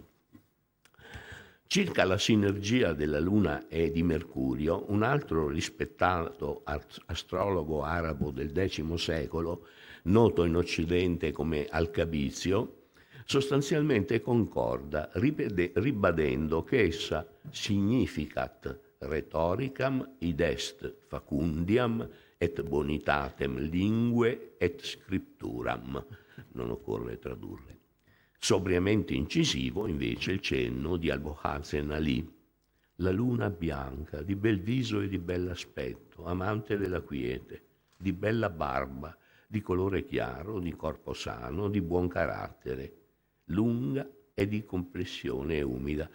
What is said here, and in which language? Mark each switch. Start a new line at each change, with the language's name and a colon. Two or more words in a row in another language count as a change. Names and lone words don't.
Italian: Circa la sinergia della Luna e di Mercurio, un altro rispettato astrologo arabo del X secolo, noto in Occidente come Alcabizio, sostanzialmente concorda, ribadendo che essa
Latin: significat rhetoricam id est facundiam et bonitatem lingue et scripturam.
Italian: Non occorre tradurre. Sobriamente incisivo, invece, il cenno di Albohazen Ali, la luna bianca, di bel viso e di bell'aspetto, amante della quiete, di bella barba, di colore chiaro, di corpo sano, di buon carattere, lunga e di complessione umida.